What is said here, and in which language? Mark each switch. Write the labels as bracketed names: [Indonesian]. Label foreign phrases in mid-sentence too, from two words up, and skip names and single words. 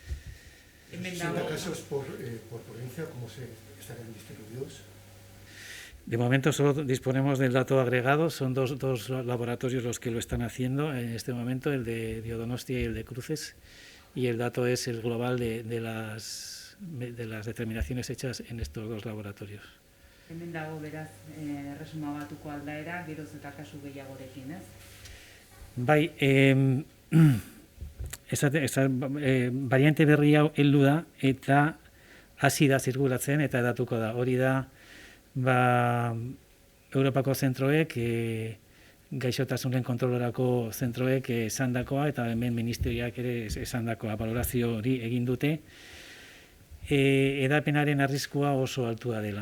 [Spanish] ¿60 casos por provincia, cómo estarían distribuidos? De momento solo disponemos del dato agregado, son dos laboratorios los que lo están haciendo en este momento, el de Donostia y el de Cruces, y el dato es el global de las determinaciones hechas en estos dos laboratorios. [Basque] Hemen dago beraz, resuma batuko aldaera, geroz eta kasu gehiagorekin, ez? Bai, variante berri hau heldu da eta hasi da zirkulatzen eta hedatuko da. Hori da, Europako zentroek, gaixotasunen kontrolerako zentroek esandakoa eta hemen ministerioak ere esandakoa, balorazio hori egin dute, edapenaren arriskua oso altua dela.